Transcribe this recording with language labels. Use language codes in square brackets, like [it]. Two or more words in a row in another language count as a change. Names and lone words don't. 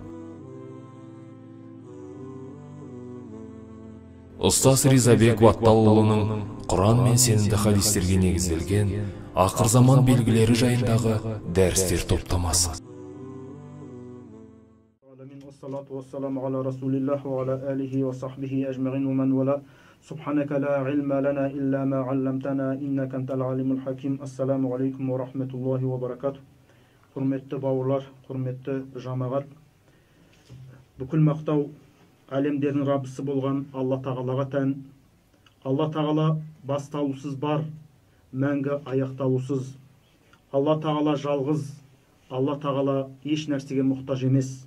[kk] Ұстаз Ризабек Ватталұлының Құран мен сенімді хадистерге негізделген ақыр заман белгілері жайындағы дәрістер топтамасы. [ar] الصلاة والسلام على رسول الله وعلى آله وصحبه أجمعين ومن والى. سبحانك لا علم لنا إلا ما علمتنا إنك أنت العليم الحكيم. السلام عليكم ورحمة الله وبركاته. [kk] Құрметті бауырлар, құрметті жамағат. Бүкіл мақтау әлемдердің Раббысы болған Алла Тағалаға тән. Алла Тағала басталусыз бар, мәңгі аяқталусыз. Алла Тағала жалғыз, Алла Тағала еш нәрсеге мұқтаж емес.